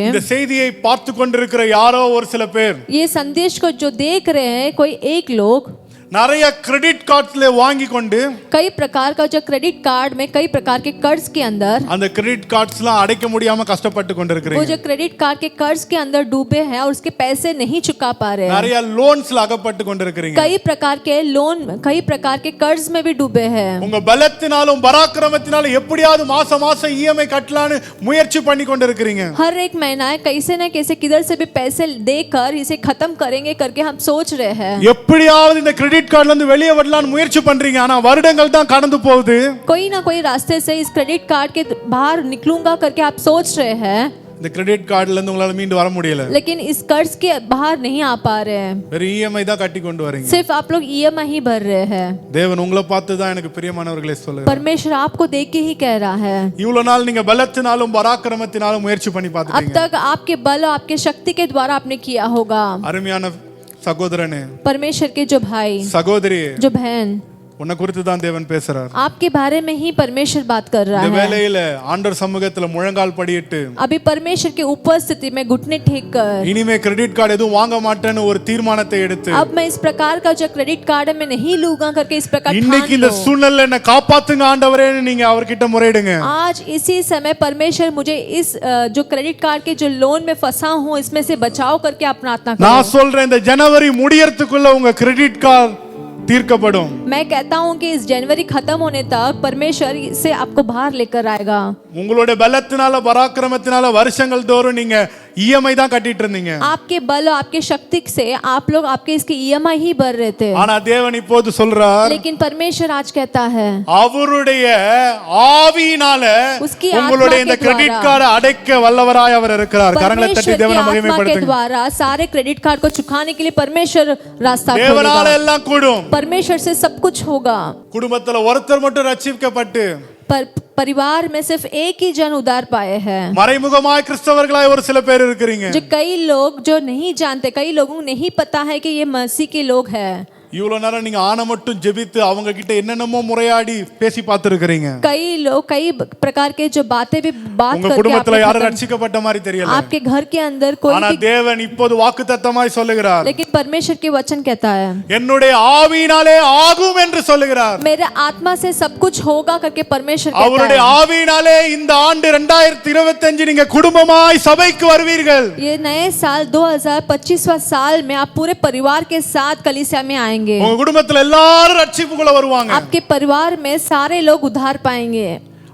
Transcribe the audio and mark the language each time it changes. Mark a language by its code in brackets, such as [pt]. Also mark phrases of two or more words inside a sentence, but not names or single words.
[ta] இந்த செய்தியை பார்த்து கொண்டிருக்கிற யாரோ ஒரு சில பேர் [hi] ये संदेश को जो देख रहे हैं कोई एक लोग [ta] நிறைய [en] credit cards [ta] வாங்கி கொண்டு [hi] कई प्रकार का जो [en] credit card [hi] में कई प्रकार के कर्ज के अंदर [ta] அந்த [en] credit cards [ta] அடைக்க முடியாம கஷ்டப்பட்டு [hi] वो [ta] கொண்டிருக்கிறீங்க. [hi] जो [en] credit card [hi] के कर्ज के अंदर डूबे हैं और उसके पैसे नहीं चुका पा रहे हैं। [ta] நிறைய லோன்ஸ்ல அகப்பட்டு கொண்டிருக்கிறீங்க. [hi] कई प्रकार के लोन कई प्रकार के कर्ज में भी डूबे हैं। [ta] உங்க பலத்தினாலும் பராக்கிரமத்தினாலும் எப்படியாவது மாசம் மாசம் இஎம்ஐ கட்டலான்னு முயற்சி பண்ணி கொண்டிருக்கிறீங்க. [hi] हर एक महीना कैसे न कैसे किधर से भी पैसे देकर इसे खत्म करेंगे करके हम सोच रहे हैं। [ta] எப்படியாவது இந்த [en] credit card [ta] இருந்து வெளியே வரலாம்னு முயற்சி பண்றீங்க. ஆனா வருடங்கள் தான் கடந்து போகுது. [hi] कोई ना कोई रास्ते से इस [en] credit card [hi] के बाहर निकलूंगा करके आप सोच रहे हैं, [ta] இந்த [en] credit card [ta] இருந்து உங்களால மீண்டு வர முடியல. [hi] लेकिन इस कर्ज के बाहर नहीं आ पा रहे हैं। [ta] வெறும் இஎம்ஐ தான் கட்டி கொண்டு வரீங்க. [hi] सिर्फ आप लोग EMI ही भर रहे हैं। [ta] தேவன் உங்களை பார்த்து தான் எனக்கு பிரியமானவர்களே சொல்லுங்க. [hi] परमेश्वर आपको देख के ही कह रहा है। [ta] இவ்வளவு நாள் நீங்க பலத்தினாலும் பராக்கிரமத்தினாலும் முயற்சி பண்ணி [hi] अब [ta] பார்த்துட்டீங்க. [hi] तक आपके बल और आपके शक्ति के द्वारा आपने किया होगा। [ta] அருமையான சகோதரனே, [hi] परमेश्वर के जो भाई [ta] சகோதரி, [hi] जो बहन, [ta] உன்னை குறித்து தான் தேவன் பேசுறார். [hi] आपके बारे में ही परमेश्वर बात कर रहा [ta] இந்த [hi] है। [ta] வேளையில ஆண்டவர் சமூகத்துல முழங்கால் படியிட்டு [hi] अभी परमेश्वर की उपस्थिति में घुटने टेक कर [ta] இனிமே [en] credit card [ta] எதுவும் வாங்க மாட்டேன்னு ஒரு தீர்மானத்தை எடுத்து [hi] अब मैं इस प्रकार का जो [en] credit card [hi] है मैं नहीं लूंगा करके इस प्रकार [ta] இன்னைக்கு [hi] ठान [ta] இந்த [hi] लो। [ta] சூழ்நிலையில என்ன காப்பாத்துங்க ஆண்டவரேன்னு நீங்க அவர்கிட்ட முறையிடுங்க. [hi] आज इसी समय परमेश्वर मुझे इस जो [en] credit card [hi] के जो लोन में फंसा हूँ इसमें से बचाव करके आप प्रार्थना [ta] நான் [hi] करो। [ta] சொல்றேன், இந்த ஜனவரி முடியறதுக்குள்ள உங்க [en] credit card [ta] தீர்க்கப்படும். [hi] मैं कहता हूँ कि इस जनवरी खत्म होने तक परमेश्वर से आपको बाहर लेकर आएगा। [ta] உங்களுடைய பலத்தினால பராக்கிரமத்தினால வருஷங்கள் தோறும் நீங்க இஎம்ஐ தான் கட்டிட்டு இருந்தீங்க. [hi] आपके बल और आपके शक्ति से आप लोग आपके इसके EMI ही भर रहे थे, [ta] ஆனா தேவன் இப்போது சொல்றார், [hi] लेकिन परमेश्वर आज कहता है [ta] அவருடைய ஆவியினால [hi] उसकी [ta] உங்களுடைய [hi] आत्मा [ta] இந்த [hi] के [ta] கிரெடிட் [hi] द्वारा [ta] கார்டு அடைக்க வல்லவராய் அவர் இருக்கிறார். கரங்களை தட்டி [hi] परमेश्वर की [ta] தேவனை [hi] आत्मा के [ta] மகிமைப்படுத்துங்க. [hi] द्वारा सारे [en] credit card [hi] को चुकाने के लिए परमेश्वर रास्ता [ta] தேவனால [hi] खोलेगा। [ta] எல்லாம் கூடும். [hi] परमेश्वर से सब कुछ होगा। [ta] குடும்பத்துல ஒருத்தர் மட்டும் ரட்சிக்கப்பட்டு [hi] पर परिवार में सिर्फ एक ही जन उद्धार पाए हैं। [ta] மறைமுகமாய் கிறிஸ்தவர்களாய் ஒரு சில பேர் இருக்கிறீங்க. [hi] जो कई लोग जो नहीं जानते, कई लोगों को नहीं पता है कि ये मसीह के लोग हैं। [ta] இவ்வளவு நேரம் நீங்க ஆன மட்டும் ஜெபித்து அவங்க கிட்ட என்னென்னமோ முறையாடி பேசி பார்த்திருக்கிறீங்க. [hi] कई लोग कई प्रकार के जो बातें भी बात [ta] உங்க [hi] करके [ta] குடும்பத்துல [hi] आपने [ta] யாரும் [hi] खत्म- [ta] ரட்சிக்கப்பட்ட மாதிரி தெரியல. [hi] आपके घर के अंदर कोई [ta] ஆனா [hi] भी, [ta] தேவன் இப்போது வாக்குத்தத்தமாய் சொல்லுகிறார், [hi] लेकिन परमेश्वर के वचन कहता है [ta] என்னுடைய ஆவியினாலே ஆகும் என்று சொல்லுகிறார். [hi] मेरे आत्मा से सब कुछ होगा करके परमेश्वर कहता [ta] அவருடைய [hi] है। [ta] ஆவியினாலே இந்த ஆண்டு 2025 நீங்க குடும்பமாய் சபைக்கு வருவீர்கள். [hi] ये नए साल 2025वां साल में आप पूरे परिवार के साथ कलीसिया में आएंगे। [ta] உங்க குடும்பத்துல எல்லாரும் ரட்சிப்புக்குள்ள வருவாங்க. [hi] आपके परिवार में सारे लोग उद्धार पाएंगे।